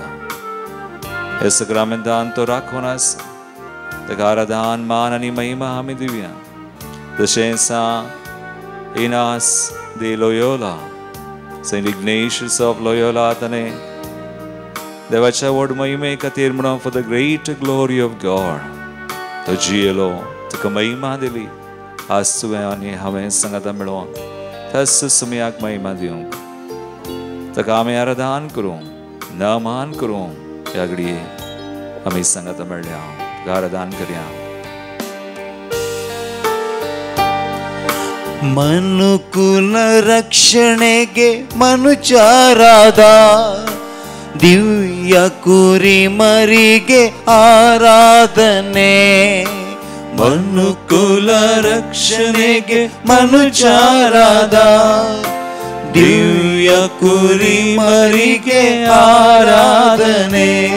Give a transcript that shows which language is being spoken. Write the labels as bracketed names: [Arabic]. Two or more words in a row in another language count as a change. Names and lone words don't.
[Konkani] हे सक्रामेंतान तो राखून आसा ताका आराधन मान आनी महिमा आमी दिवया. तशेंच इनास de Loyola, Saint Ignatius of Loyola ताणें देवाच्या व्हड महिमे खातीर म्हणून [English] for the great glory of God [Konkani] तो जियेलो, ताका महिमा दिली. आज तुवें आनी हांवें सांगता मेळोन त्याच सुमयाक महिमा दिवंक ताका आमी आराधन करूं नामान करूं. ह्या घडये आमी सांगता मेळ्ळ्या आराधन करया. [Kannada] ಮನುಕುಲ ರಕ್ಷಣೆಗೆ ಮನುಚಾರಾದ ದಿವ್ಯ ಕುರಿ ಮರಿಗೆ ಆರಾಧನೆ. ಮನುಕುಲ ರಕ್ಷಣೆಗೆ ಮನುಚಾರಾದ ದಿವ್ಯ ಕುರಿ ಮರಿಗೆ ಆರಾಧನೆ.